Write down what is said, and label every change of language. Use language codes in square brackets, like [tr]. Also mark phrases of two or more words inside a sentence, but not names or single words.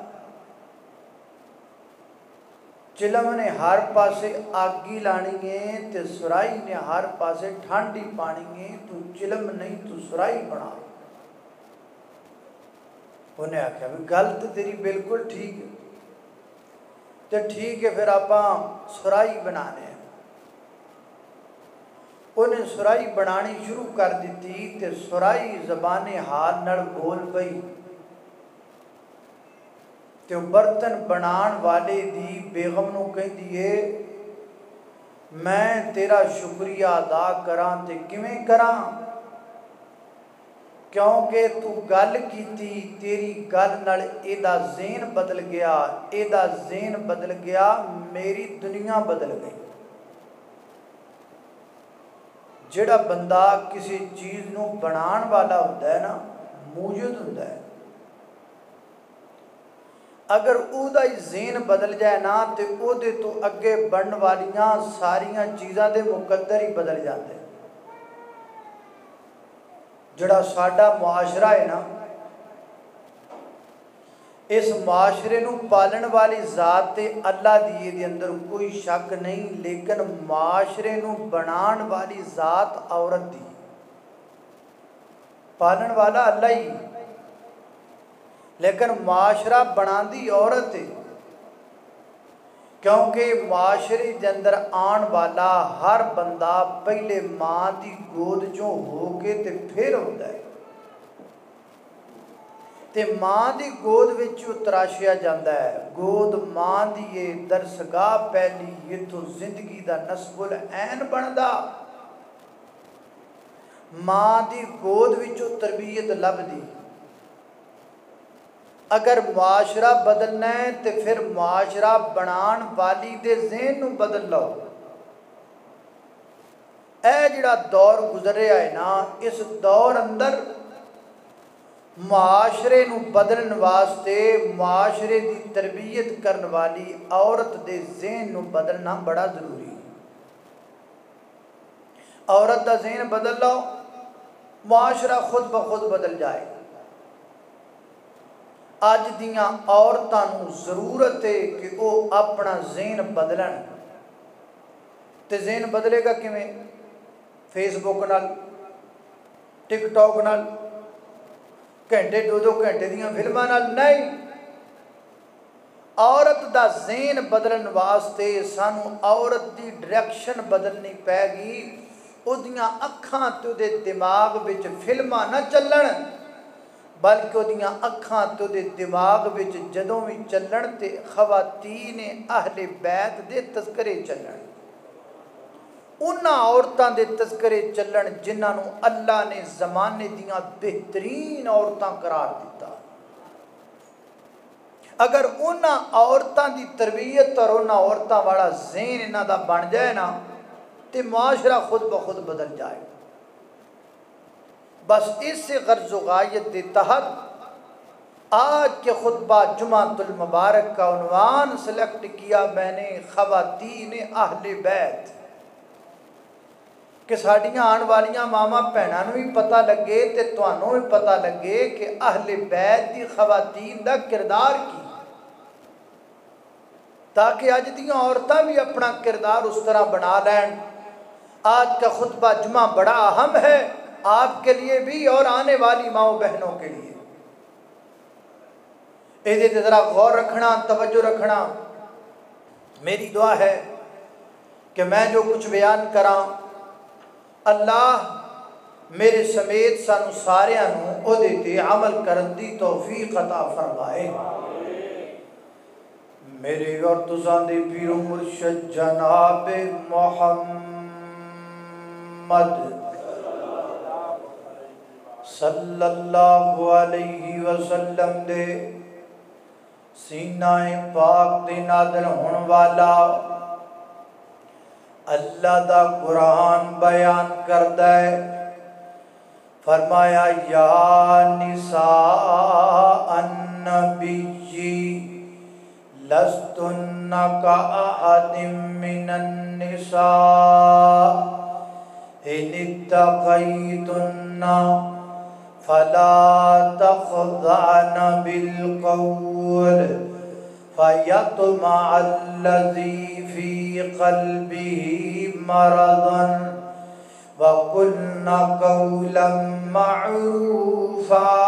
[pa] چلم نے ہر پاسے آگی لانی ہے تے سرائی نے ہر پاسے ٹھنڈی پانی ہے، تو چلم نہیں تو سرائی بنا۔ انہیں آکھیا بھی گل تے تیری بالکل ٹھیک ہے، تے ٹھیک ہے پھر آپاں سرائی بنانے ہیں۔ انہیں سرائی بنانی شروع کر دیتی تے سرائی زبان حال نڑ بول پئی تے برتن بنان والے دی بیغم نو کہیں دیئے میں تیرا شکریہ ادا کراں تے کیویں کراں، کیونکہ تو گل کیتی تیری گل نال ایدا ذہن بدل گیا، ایدا ذہن بدل گیا، میری دنیا بدل گئی۔ جڑا بندہ کسی چیز نو بنان والا [ur] ہوتا ہے [pa] نا، موجود [ur] ہوتا ہے، [pa] اگر او دا ذہن بدل جائے نا تے او دے تو اگے بڑھن والیاں ساریاں چیزاں دے مقدر ہی [ur] بدل جاتے ہیں۔ [pa] جڑا ساڈا معاشرہ ہے نا، اس معاشرے نو پالن والی ذات تے اللہ دیئے دے اندر کوئی شک نہیں، لیکن معاشرے نو بنان والی ذات عورت دی، پالن والا اللہ ہی، لیکن معاشرہ بنان دی عورت ہے، کیونکہ معاشرے دے اندر آن والا ہر بندہ پہلے ماں دی گود جو ہو کے تے پھر ہوتا ہے، تے ماں دی گود وچوں تراشیا جاندہ ہے۔ گود ماں دیئے درسگاہ پہلی یہ تو زندگی دا نصب العین بندا، ماں دی گود وچوں تربیت لب دی۔ اگر معاشرہ بدلنا ہے تو پھر معاشرہ بنان والی دے ذہن نو بدل لو۔ اے جڑا دور گزریا ہے نا، اس دور اندر معاشرے نو بدلن واسطے معاشرے دی تربیت کرن والی عورت دے ذہن نو بدلنا بڑا ضروری ہے۔ عورت دا ذہن بدل لو، معاشرہ خود بخود بدل جائے۔ اج دیاں عورتاں نو ضرورت ہے کہ وہ اپنا ذہن بدلن۔ تے ذہن بدلے گا کیویں؟ فیس بک نال، ٹک ٹاک نال، گھنٹے دو گھنٹے دیاں فلماں نال نہیں۔ عورت دا ذہن بدلن واسطے سانو عورت دی ڈائریکشن بدلنی پے گی۔ او دیاں اکھاں تے دے دماغ وچ فلماں نہ چلن، بلکہ او دیاں اکھاں تے دے دماغ وچ جدوں بھی چلن تے خواتین اہل بیت دے تذکرے چلن، انہاں عورتاں دے تذکرے چلن جنہاں نو اللہ نے زمانے دیاں بہترین عورتاں قرار دیتا۔ اگر انہاں عورتاں دی تربیت اور انہاں عورتاں والا ذہن انہاں دا بن جائے نا، تے معاشرہ خود بخود بدل جائے۔ [ur] بس اس سے غرض و غایت [pa] دے تحت [ur] آج کے خطبہ جمعۃ المبارک کا عنوان سلیکٹ کیا میں نے، [pa] خواتین اہل بیت، کہ ساڑیاں آن والیاں ماما پہناں نو بھی پتہ لگے تے توانوں بھی پتہ لگے کہ اہل بیت دی خواتین دا کردار کی، تاکہ اج دیاں عورتاں بھی اپنا کردار اس طرح بنا لین۔ [ur] آج کا خطبہ جمعہ بڑا اہم ہے آپ کے لیے بھی اور آنے والی ماؤں بہنوں کے لیے۔ [pa] اے دے ذرا غور رکھنا، توجہ رکھنا۔ میری دعا ہے کہ میں جو کچھ بیان کراں اللہ میرے سمیت سانو ساریاں نو او دے تے عمل کرن دی توفیق عطا فرمائے۔ میرے اور تساں دے پیر و مرشد جناب محمد صلی اللہ علیہ وسلم دے سینہ پاک دے نازل ہون والا اللہ دا قرآن بیان کردا ہے، فرمایا [ar] یا نساء النبی لستن کأحد من النساء ان اتقیتن فلا تخضعن بالقول فیطمع الذی فی قلبه مرض وقلن قولا معروفا